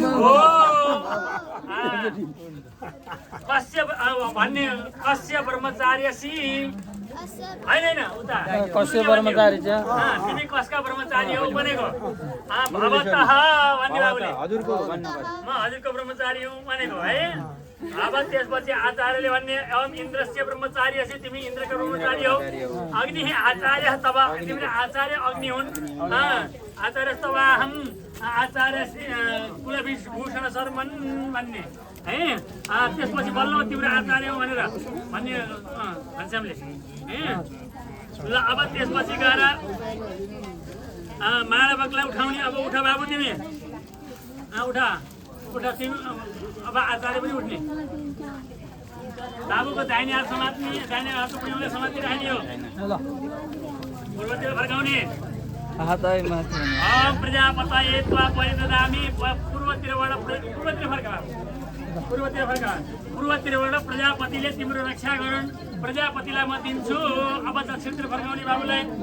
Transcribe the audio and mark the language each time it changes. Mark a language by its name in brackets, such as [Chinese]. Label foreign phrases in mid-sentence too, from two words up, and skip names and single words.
[Nepali] हो कस्य भन्ने [Sanskrit] कस्य ब्रह्मचार्यसी [Nepali] होइन उता कस्य ब्रह्मचारी छ तिमी कसका ब्रह्मचारी हौ भनेको भवतः भन्ने बाबुले हजुरको म हजुरको ब्रह्मचारी हुँ भनेको है अब त्यसपछि आचार्यले भन्ने [Sanskrit] एवं इन्द्रस्य ब्रह्मचारी असि [Nepali] तिमी इन्द्रको ब्रह्मचारी हौ अग्नि आचार्य तब तिमीले आचार्य अग्नि हुन् [Sanskrit] आचार्य तवाहम [Nepali] आचार्य कुलभूषण शर्मन भन्ने है त्यसपछि बल्ल तिम्रो आचार्य हो भनेर भन्ने घनश्यामले ल अब त्यसपछि गएर मानवकलाई उठाउने अब उठा बाबु तिमी उठा उठा तिमी अब आचार्य पनि उठ्ने बाबुको दाहिने हात समात्ने दाहिने हात उठाउने समातिराख्ने हो पूर्वतिर फर्काउने [Sanskrit] प्रजापतये त्वा परिददामि [Nepali] पूर्वतिरबाट पूर्वतिरबाट प्रजापतिले तिम्रो रक्षा गरून् प्रजापतिलाई म दिन्छु अब दक्षिणतिर फर्काउने बाबुलाई